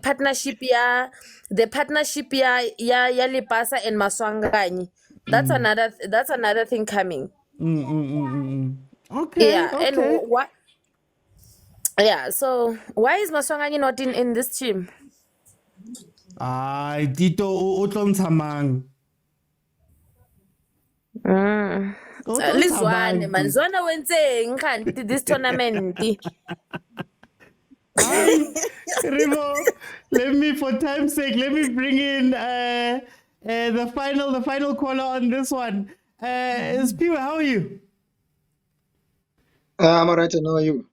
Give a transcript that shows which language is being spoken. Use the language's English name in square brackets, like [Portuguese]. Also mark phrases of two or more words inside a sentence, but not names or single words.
[English] the partnership, yeah, yeah, Lipasa and Maswanganyi. That's another thing coming. Okay, Yeah, and okay. what? Yeah, so why is Maswanganyi not in this team? Ay, Tito, [Tswana] o tlo ntsha mang? O tlo ntsha Lizwane mang, [English] man, Tito? [Zulu] Zwana wenzeng kanti [English] this tournament? Ay, Remo, for time's sake, let me bring in the final caller on this one. Spiwe, how are you? I'm alright, and how are you?